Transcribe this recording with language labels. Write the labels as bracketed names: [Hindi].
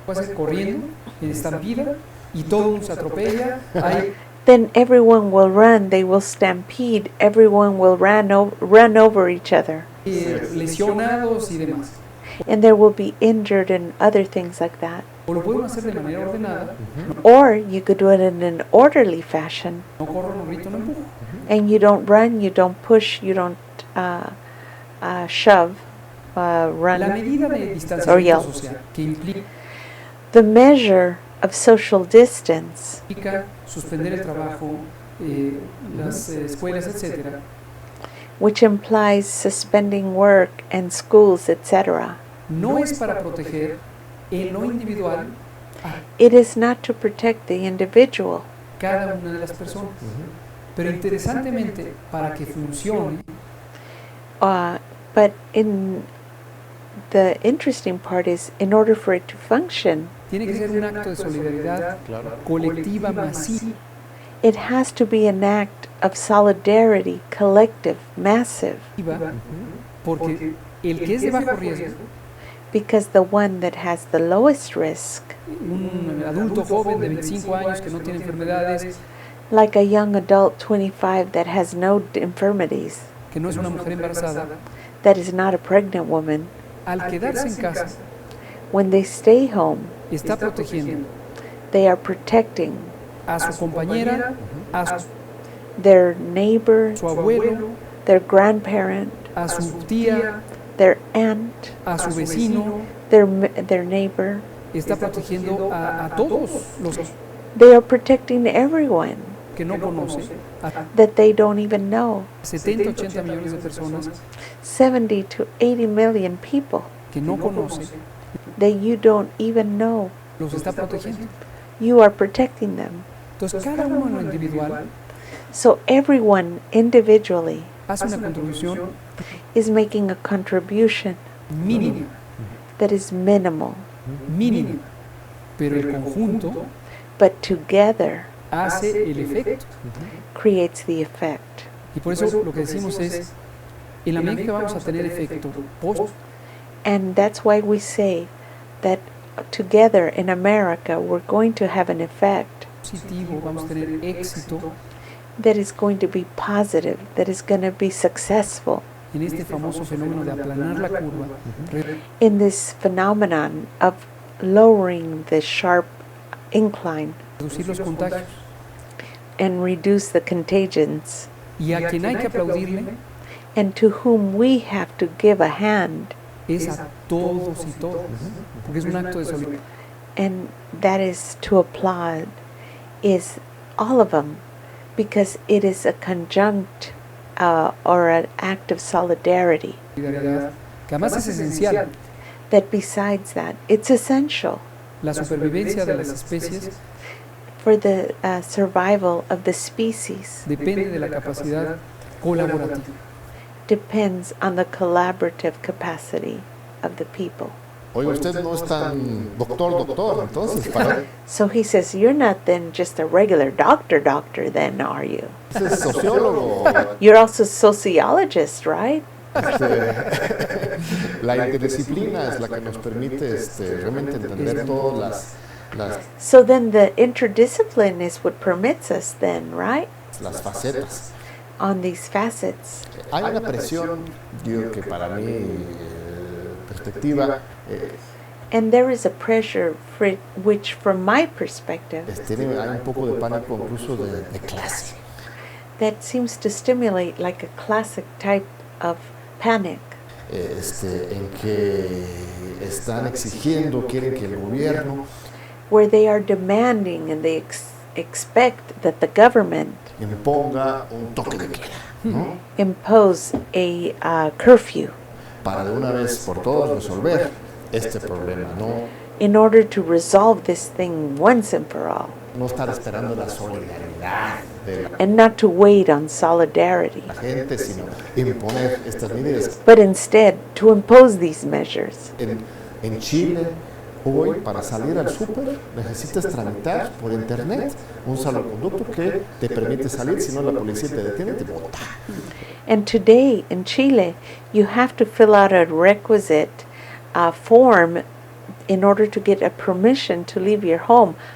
[Spanish] puede hacer corriendo, en estampida, y todo mundo se atropella, hay [English] then everyone will run, they will stampede, everyone will run over each other. [Spanish] lesionados y demás. [English] And there will be injured and other things like that. [Spanish] O lo podemos hacer de manera ordenada, [English] Or you could do it in an orderly fashion, [Spanish] no corro, no grito, no empujo. [English] and you don't run, you don't push, you don't shove, [Spanish] La [English] run. [Spanish] medida de [English] Or [Spanish] distanciamiento [English] yell. [Spanish] social que [English] The measure of social distance [Spanish] implica suspender el trabajo, las escuelas, etcétera, [English] which implies suspending work and schools, etc. [Spanish] no es para proteger en lo individual a [English] It is not to protect the individual, [Spanish] cada una de las personas. Pero interesantemente, para que funcione, [English] but the interesting part is, in order for it to function, [Spanish] tiene que ser un acto de solidaridad colectiva masiva. [English] it has to be an act of solidarity, collective, massive, [Spanish] Porque el que es de bajo riesgo, [English] because the one that has the lowest risk, [Spanish] un adulto joven de 25 años que no tiene enfermedades, [English] like a young adult 25 that has no infirmities, [Spanish] que no es una mujer embarazada, [English] that is not a pregnant woman, [Spanish] al quedarse en casa, [English] when they stay home, [Spanish] está protegiendo [English] they are protecting [Spanish] a su compañera, a [English] their neighbor, [Spanish] su abuelo, [English] their grandparent, [Spanish] a su tía, [English] their aunt, [Spanish] a su vecino, [English] their neighbor. [Spanish] está protegiendo a todos los [English] They are protecting everyone [Spanish] que no conoce, a [English] that they don't even know. [Spanish] 70, 80 millones de personas [English] 70 to 80 million people [Spanish] que no conoce, [English] that you don't even know. [Spanish] los está protegiendo. [English] You are protecting them. [Spanish] Entonces, cada uno en lo individual [English] So everyone individually [Spanish] hace una contribución [English] is making a contribution [Spanish] mínima, that is minimal, mínima, pero el conjunto [English] but together [Spanish] hace el efecto. [English] creates the effect. [Spanish] Y por eso lo que decimos es, en la medida que vamos a tener efecto [English] And that's why we say that together in America we're going to have an effect [Spanish] positivo, vamos a tener éxito [English] that is going to be positive, that is going to be successful [Spanish] en este famoso fenómeno de aplanar la curva, [English] in this phenomenon of lowering the sharp incline [Spanish] reducir los contagios. [English] and reduce the contagions, [Spanish] Y a quien hay que aplaudirle [English] and to whom we have to give a hand, [Spanish] es a todos y todas, porque es un acto de solidaridad. [English] and that is to applaud, is all of them, because it is a conjunct or an act of solidarity, [Spanish] Que además es esencial. [English] that besides that, it's essential [Spanish] La supervivencia de las especies [English] for the survival of the species, [Spanish] depende de la capacidad colaborativa. [English] depends on the collaborative capacity of the people. [Spanish] Oiga, usted no es tan doctor, entonces, para [English] So he says, you're not then just a regular doctor then, are you? [Spanish] usted es sociólogo. [English] You're also a sociologist, right? [Spanish] La interdisciplina es la que nos permite realmente entender todas las [English] So then the interdiscipline is what permits us then, right? [Spanish] facetas. [English] On these facets. [Spanish] Hay una presión, digo que para mi perspectiva, [English] And there is a pressure for it, which from my perspective, [Spanish] hay un poco de pánico incluso de clase. [English] that seems to stimulate like a classic type of panic. [Spanish] en que están exigiendo, quieren que el gobierno [English] where they are demanding and they expect that the government [Spanish] imponga un toque de queda, ¿no? [English] impose a curfew [Spanish] Para de una vez por todas resolver este problema, [English] in order to resolve this thing once and for all, [Spanish] no estar esperando la solidaridad de [English] and not to wait on solidarity, [Spanish] la gente, sino imponer estas medidas. [English] but instead to impose these measures. [Spanish] En Chile, hoy, para salir al súper, necesitas tramitar por internet un salvoconducto que te permite salir, si no la policía te detiene y te bota. [English] And today in Chile, you have to fill out a requisite form in order to get a permission to leave your home.